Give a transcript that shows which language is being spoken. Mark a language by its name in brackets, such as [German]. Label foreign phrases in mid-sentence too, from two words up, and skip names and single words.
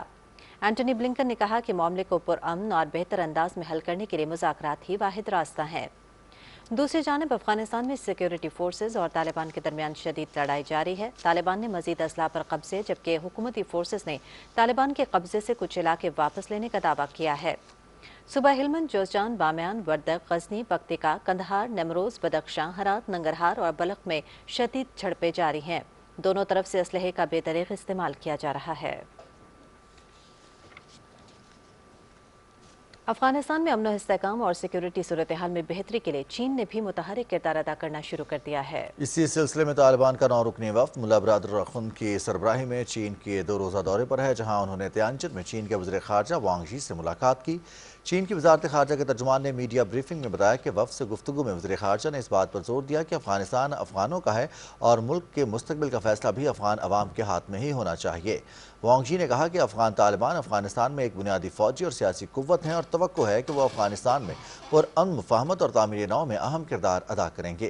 [Urdu] اینٹونی بلنکن نے کہا کہ معاملے کو پرامن اور بہتر انداز میں حل کرنے کے لیے مذاکرات ہی واحد راستہ ہیں۔ دوسری جانب افغانستان میں سیکیورٹی فورسز اور طالبان کے درمیان شدید لڑائی جاری ہے۔ طالبان نے مزید اسلحہ پر قبضے جبکہ حکومتی فورسز نے طالبان کے قبضے سے کچھ علاقے واپس لینے کا دعویٰ کیا ہے۔ صوبہ ہلمند، جوزجان، بامیان، وردگ، غزنی، پکتیکا، کندہار، نیمروز، بدخشاں، ہرات، ننگرہار اور بلخ میں شدید جھڑپیں جاری ہیں۔ دونوں طرف سے اسلحے کا بے دریغ استعمال کیا جا رہا ہے۔ افغانستان میں امن و استحکام اور سیکیورٹی صورتحال میں بہتری کے لیے چین نے بھی متحرک کردار ادا کرنا شروع کر دیا ہے۔ اسی سلسلے میں طالبان کا 9 رکنی وفد ملا برادر رخن کی سربراہی میں چین کے 2 روزہ دورے پر ہے، جہاں انہوں نے تیانجن میں چین کے وزیر خارجہ وانگ ژی سے ملاقات کی۔ چین کی وزارت خارجہ کے ترجمان نے میڈیا بریفنگ میں بتایا کہ وفد سے گفتگو میں وزیر خارجہ نے اس بات پر زور دیا کہ افغانستان افغانوں کا ہے اور ملک کے مستقبل کا فیصلہ بھی افغان عوام کے ہاتھ میں ہی ہونا چاہیے۔ وانگ ژی نے کہا کہ افغان طالبان افغانستان میں ایک بنیادی فوجی اور سیاسی قوت ہیں اور توقع ہے کہ وہ افغانستان میں پرامن مفاہمت اور تعمیر نو میں اہم کردار ادا کریں گے۔